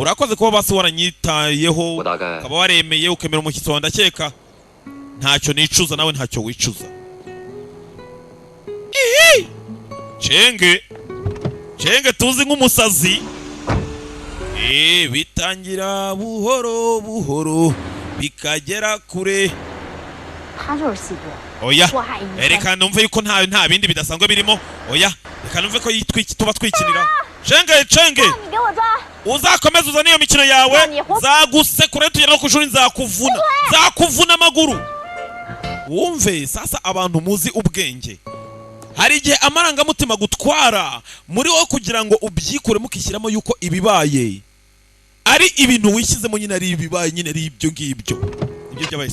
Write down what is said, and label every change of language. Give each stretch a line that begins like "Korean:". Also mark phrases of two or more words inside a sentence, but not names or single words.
Kinyarwanda: urakoze kuba basi waranyitayeho
Chinese: 我大概
Kinyarwanda: ukaba waremeye ukemera umushyitsi wawe ndakeka ntacyo nicuza nawe ntacyo wicuza Ihi! cenge tuzi nk'umusazi bitangira buhoro buhoro bikagera kure
Chinese: 他就是细波，
Kinyarwanda: oya
Chinese: 祸害一生。
Kinyarwanda: reka numve yuko nta bindi bidasanzwe birimo oya reka numve ko tuba twikinira cenge
Chinese: 你给我抓！
Kinyarwanda: uzakomeza uzana iyo mikino yawe zagusekura tugera no ku ishuri nzakuvuna amaguru. Wumve sasa abantu muzi ubwenge, hari igihe amarangamutima gutwara muri wowe kugira ngo ubyikure mukishyiramo yuko ibibaye ari ibintu wishyizemo nyine ari ibibaye nyine ari ibyo ngibyo ibyo byabaye.